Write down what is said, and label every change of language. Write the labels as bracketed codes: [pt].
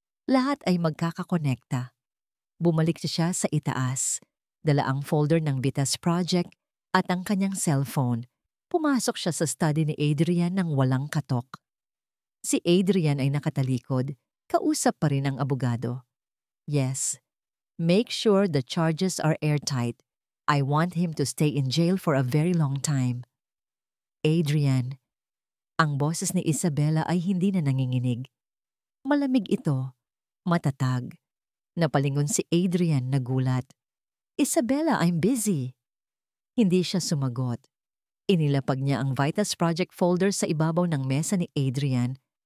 [tl] Lahat ay magkakakonekta. Bumalik siya sa itaas. Dala ang folder ng Vitas Project at ang kanyang cellphone. Pumasok siya sa study ni Adrian nang walang katok. Si Adrian ay nakatalikod. Kausap pa rin ang abogado. [en] Yes. Make sure the charges are airtight. I want him to stay in jail for a very long time. Adrian. [tl] Ang boses ni Isabela ay hindi na nanginginig. Malamig ito. Matatag. Napalingon si Adrian nagulat. Isabela, [en] I'm busy. [tl] Hindi siya sumagot. Inilapag niya ang Vitas Project folder sa ibabaw ng mesa ni Adrian.